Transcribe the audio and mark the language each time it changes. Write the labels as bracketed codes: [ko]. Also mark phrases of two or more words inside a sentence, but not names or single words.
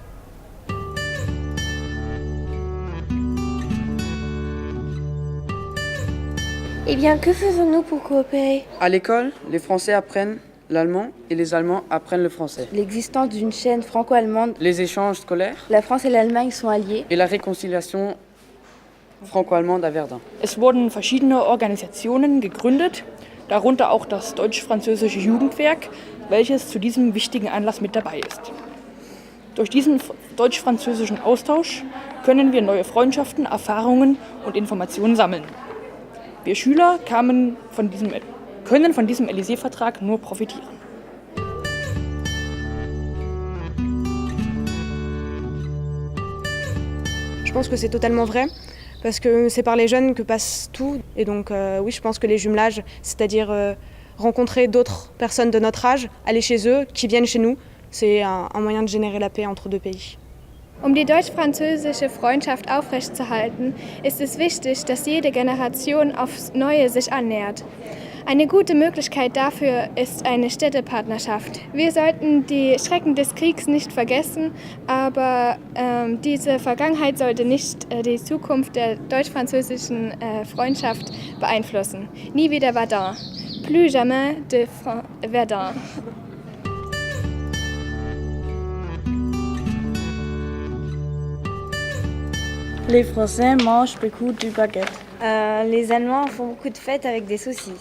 [fr] Eh bien, que faisons-nous pour coopérer? À l'école, les Français apprennent l'allemand et les Allemands apprennent le français. L'existence d'une chaîne franco-allemande. Les échanges scolaires. La France et l'Allemagne sont alliés. Et la réconciliation franco-allemande à Verdun. [de] Es wurden verschiedene Organisationen gegründet, darunter auch das deutsch-französische Jugendwerk, welches zu diesem wichtigen Anlass mit dabei ist. Durch diesen deutsch-französischen Austausch können wir neue Freundschaften, Erfahrungen und Informationen sammeln. Wir Schüler können von diesem Élysée-Vertrag nur profitieren. [fr] Je pense que c'est totalement vrai, parce que c'est par les jeunes que passe tout. Et donc oui, je pense que les jumelages, c'est-à-dire rencontrer d'autres personnes de notre âge, aller chez eux, qui viennent chez nous, c'est un moyen de générer la paix entre deux pays. [de] Um die deutsch-französische Freundschaft aufrechtzuerhalten, ist es wichtig, dass jede Generation aufs Neue sich annähert. Eine gute Möglichkeit dafür ist eine Städtepartnerschaft. Wir sollten die Schrecken des Kriegs nicht vergessen, aber diese Vergangenheit sollte nicht die Zukunft der deutsch-französischen Freundschaft beeinflussen. Nie wieder Verdun. [fr] Plus jamais de Verdun. Les Français mangent beaucoup du baguette. Les Allemands font beaucoup de fêtes avec des saucisses.